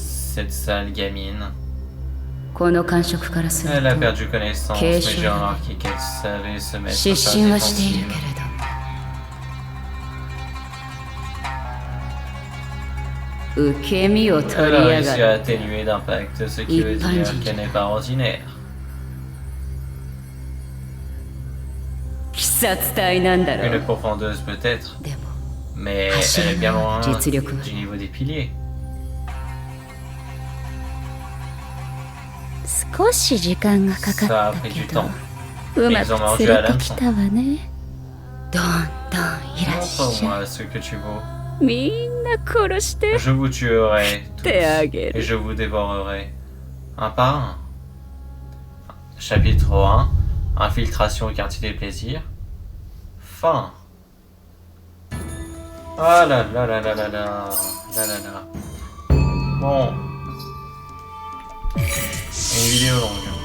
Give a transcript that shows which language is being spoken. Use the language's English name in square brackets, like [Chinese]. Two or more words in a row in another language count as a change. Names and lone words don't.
[French] cette sale gamine. [Japanese] この感触からする [French] Elle a [Japanese] と [French] perdu connaissance, mais j'ai remarqué qu'elle savait se mettre [Japanese] 失 [French] sur [Japanese] 神 [French] la [Japanese] はしている [French] défensive. [Japanese] けれど 受け身を取 [French] Elle [Japanese] り [French] a [Japanese] や [French] réussi [Japanese] が [French] à [Japanese] る [French] atténuer d'impact, ce qui veut dire qu'elle n'est pas ordinaire. [Japanese] 鬼殺隊なんだろ [French] Une [Japanese] う [French] pourfendeuse peut-être, [Japanese] でも [French] mais elle est bien loin [Japanese] 実力は [French] du niveau des piliers. [Japanese] 少し時間がかか [French] Ça a [Japanese] った [French] pris [Japanese] け [French] du [Japanese] ど [French] temps. [Japanese] うま [French] Ils ont [Japanese] く [French] mangé [Japanese] 連 [French] à [Japanese] れてき [French] l'hameçon. [Japanese] たわねどんどんいらっしゃい [French] Montre-moi ce que tu vaux. [Japanese] みんな殺して [French] Je vous tuerai tous Teageru. et je vous dévorerai. Un par un. Chapitre 1. Infiltration au quartier des plaisirs. Fin. Ah là là là là là là. Là là là. Bon. Une vidéo longue.